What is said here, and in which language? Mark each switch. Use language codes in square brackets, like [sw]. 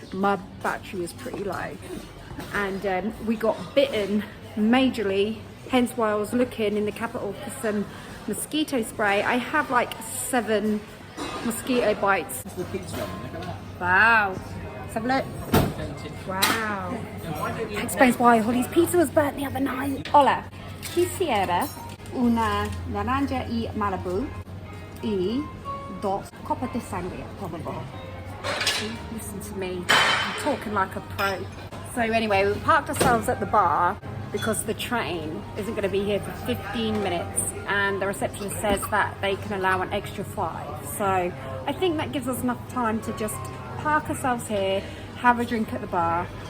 [en] My battery was pretty low. And we got bitten majorly, hence why I was looking in the capital for some mosquito spray. I have like 7 mosquito bites. What's the pizza oven? Look at that. Wow. Let's have a look. Wow. That explains why Holly's pizza was burnt the other night. [es] Hola. Quisiera una naranja y Malibu y 2 copas de sangria, por favor. [en] Listen to me. I'm talking like a pro. So anyway, we parked ourselves at the bar because the train isn't going to be here for 15 minutes, and the receptionist says that they can allow an extra 5. So I think that gives us enough time to just park ourselves here, have a drink at the bar.